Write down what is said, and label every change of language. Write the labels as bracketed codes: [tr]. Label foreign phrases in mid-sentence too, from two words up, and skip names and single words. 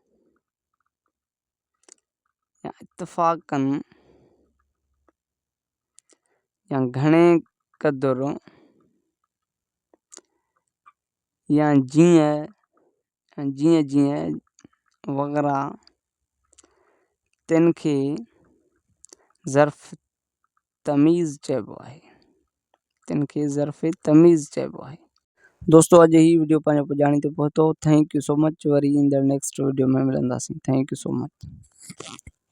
[sd] या इत्तफ़ाक़न या घणे क़दुर या जीअं वग़ैरह तिन खे ज़र्फ़ तमीज़ चइबो आहे। दोस्तों अॼु ही वीडियो पंहिंजो पुॼाणी ते पहुतो। [en] thank you so much. [sd] वरी ईंदड़ [en] next video [sd] में मिलंदासीं। [en] thank you so much.